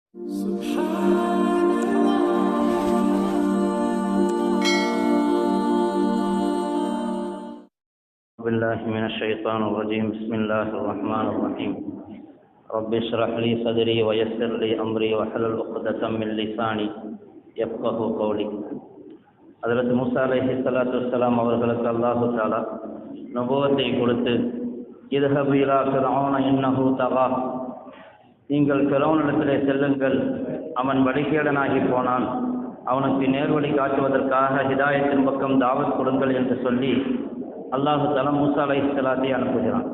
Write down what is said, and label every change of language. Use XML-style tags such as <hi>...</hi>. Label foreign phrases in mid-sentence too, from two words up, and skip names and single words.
<ar>بالله من الشيطان الرجيم. بسم الله الرحمن الرحيم. رب اشرح لي صدري ويسر لي أمري واحلل عقدة من لساني يفقهوا قولي.</ar> <ta>ஹஜ்ரத் மூஸா</ta> <ar>عليه الصلاة والسلام</ar> <ta>அவர்களுக்கு</ta> <ar>الله تعالى</ar> <ta>நபுவத்தை கொடுத்து,</ta> <ar>اذهب إلى فرعون إنه طغى,</ar> <ta>நீங்கள் ஃபிர்அவுனிடத்திலே செல்லுங்கள், அவன் வழிகேடனாகி போனான், அவனுக்கு நேர்வழி காட்டுவதற்காக ஹிதாயத்தின் பக்கம் தாவத் கொடுங்கள் என்று சொல்லி</ta> <ar>الله تعالى</ar> <ta>மூஸா அலைஹிஸ்ஸலாத்தை அனுப்புகிறான்.</ta>